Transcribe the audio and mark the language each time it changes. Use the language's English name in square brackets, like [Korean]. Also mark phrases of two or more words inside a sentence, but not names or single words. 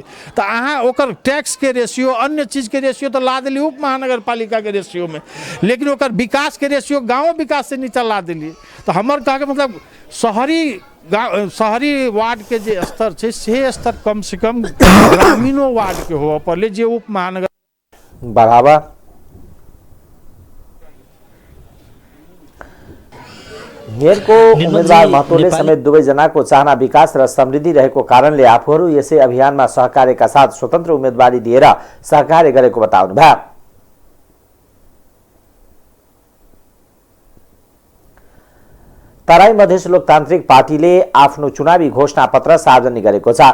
[Maithili] तो अहाँ ओकर टैक्स के रेशियो, अन्य चीज के रेशियो तो ला दिली उप महानगर पालिका के रेशियो में, लेकिन ओकर विकास के रेशियो गाँव विकास से नीचा ला दिली। तो हमर कहे के मतलब शहरी वार्ड के जे स्तर छै से स्तर कम से कम ग्रामीणों वार्ड के होबऽ पड़ले जे उप महानगर बढ़ावा। [Nepali] मेयर को उम्मेदवार महतोले समेत दुवै जनाको चाहना विकास र समृद्धि रहेको कारणले आफूहरू यसै अभियानमा सहकार्यका साथ स्वतन्त्र उम्मेदवारी दिएर सहकार्य गरेको बताउनुभयो। तराई मधेस लोकतान्त्रिक पार्टीले आफ्नो चुनावी घोषणा पत्र सार्वजनिक गरेको छ।